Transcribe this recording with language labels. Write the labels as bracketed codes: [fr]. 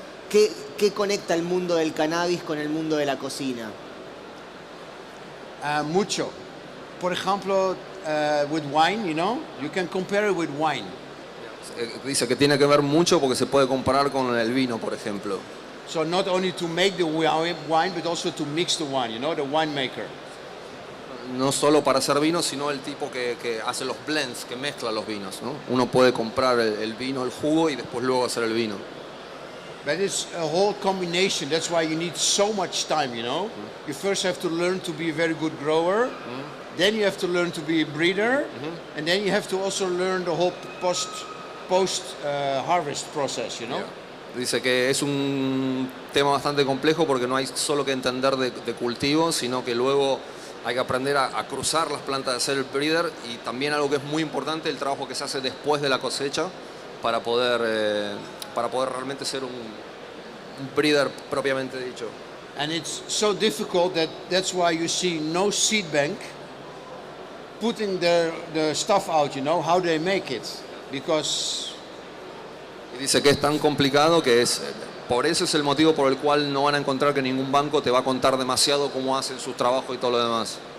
[es] ¿Qué conecta el mundo del cannabis con el mundo de la cocina? Mucho. Por ejemplo, [en] with wine, you know, you can compare it with wine. [es] Dice que tiene que ver mucho porque se puede comparar con el vino, por ejemplo. [en] So not only to make the wine, but also to mix the wine, you know, the winemaker. [es] No solo para hacer vino, sino el tipo que hace los blends, que mezcla los vinos, ¿no? Uno puede comprar el vino, el jugo y después luego hacer el vino. [en] But it's a whole combination. That's why you need so much time, you know. You first have to learn to be a very good grower. Then you have to learn to be a breeder. And then you have to also learn the whole post harvest process, you know. [es] Dice que es un tema bastante complejo porque no hay solo que entender de cultivo, sino que luego hay que aprender a cruzar las plantas de ser el breeder, y también algo que es muy importante, el trabajo que se hace después de la cosecha para poder realmente ser un breeder propiamente dicho. [en] And it's so difficult that's why you see no seed bank putting the stuff out, you know, how they make it. Because [es] Y dice que es tan complicado que por eso es el motivo por el cual no van a encontrar que ningún banco te va a contar demasiado cómo hacen sus trabajos y todo lo demás.